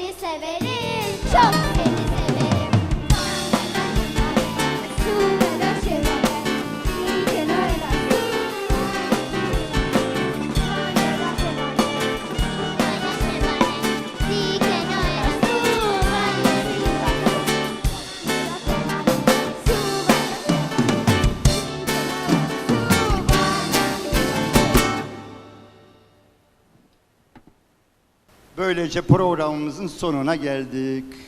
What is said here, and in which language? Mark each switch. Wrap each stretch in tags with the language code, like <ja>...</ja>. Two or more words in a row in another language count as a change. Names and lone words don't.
<tr>severim, çok seni severim.</tr> <es>Sube la Chevrolet, sí que no era así. Sube la Chevrolet, Sí que no eras tú,</es> <tr>Böylece programımızın sonuna geldik.</tr>